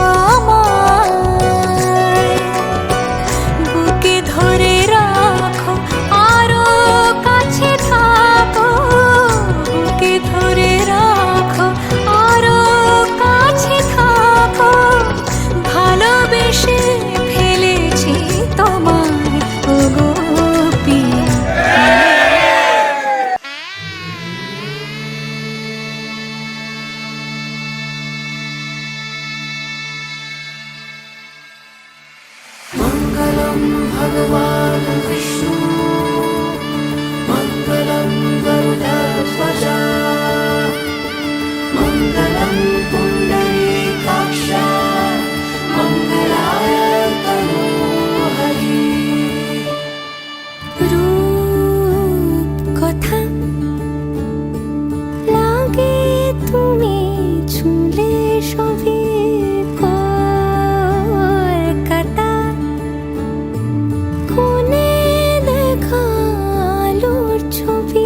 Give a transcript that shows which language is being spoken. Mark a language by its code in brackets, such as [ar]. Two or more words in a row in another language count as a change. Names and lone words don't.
[bn] আমায়, বুকে ধরে রাখো আরো কাছে থাকো, বুকে ধরে রাখো আরো কাছে থাকো, ভালোবেসে ফেলেছি তোমায় ওগো পিয়া। [sa] मङ्गलं भगवान् विष्णु मङ्गलं गरुडध्वजा मङ्गलं पुण्डरीकाक्ष मङ्गलाय तनोहरि। [bn] রূপ কথা লাগে তুমি ছুঁলে সবই কলকাতা, কোণে দেখা আলোর ছবি,